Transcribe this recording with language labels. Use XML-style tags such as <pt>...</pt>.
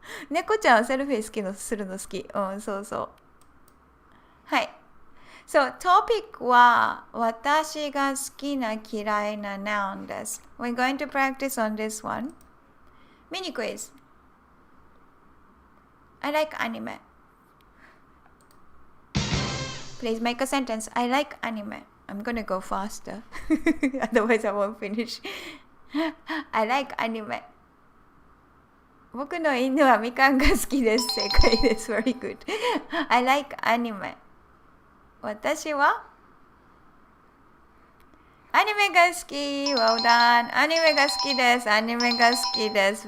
<ja>猫ちゃんはセルフィーするの好き。そうそう。はい。 So, topic は私が好きな嫌いな noun です。</ja> <en>We're going to practice on this one. Mini quiz. I like anime. Please make a sentence. I like anime. I'm gonna go faster. Otherwise I won't finish. I like anime.</en> <ja>僕の犬はみかんが好きです。正解です。</ja> <en>Very good. I like anime.</en> <ja>私はアニメが好き。</ja> <en>Well done.</en> <ja>アニメが好きです。アニメが好きです。</ja>